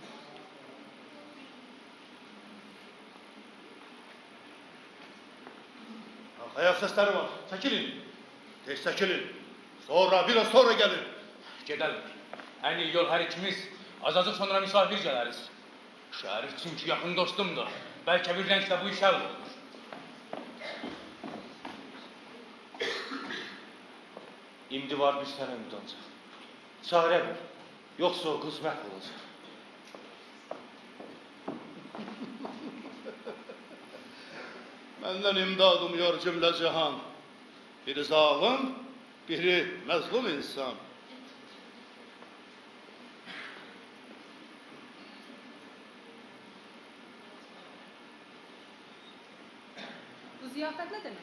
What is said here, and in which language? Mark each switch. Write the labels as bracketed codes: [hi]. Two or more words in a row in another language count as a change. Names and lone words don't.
[tr] Ayak sesleri var. Çekilin. Geç çekilin. Sonra biraz sonra gelin. Gidelim. En iyi yol her ikimiz. Azacık sonra misafir geliriz. Şerif çünkü yakın dostumdur. Belki bir renkle bu işe olur. [az] İndi var bir sənə ümid ancaq. Çarə ver, yoxsa o qız məhv olacaq. [tr] Benden imdad umuyor cümle cihan. Biri zalim, biri mezlum insan. Bu ziyafet ne demek?